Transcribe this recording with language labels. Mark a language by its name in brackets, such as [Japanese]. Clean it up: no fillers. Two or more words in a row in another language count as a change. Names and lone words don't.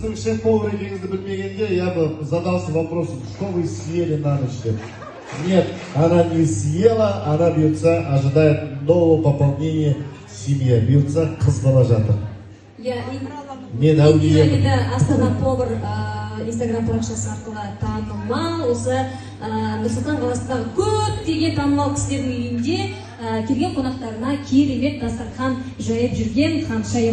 [Kazakh] шеф-повар екеніңізді білмегенде, [Russian] я бы задался вопросом, что вы съели на ночь деп. Нет, она не съела, она бьется, ожидает нового пополнения семьи. Бьется, [Kazakh] қыз бала жатыр. Мен әулиемін. Астана повар инстаграм парақшасы арқылы танымал, осы Нұрсұлтан қаласындағы көптеген танымал кісілердің үйінде келген қонақтарына керемет дастархан жайып жүрген ханшайым.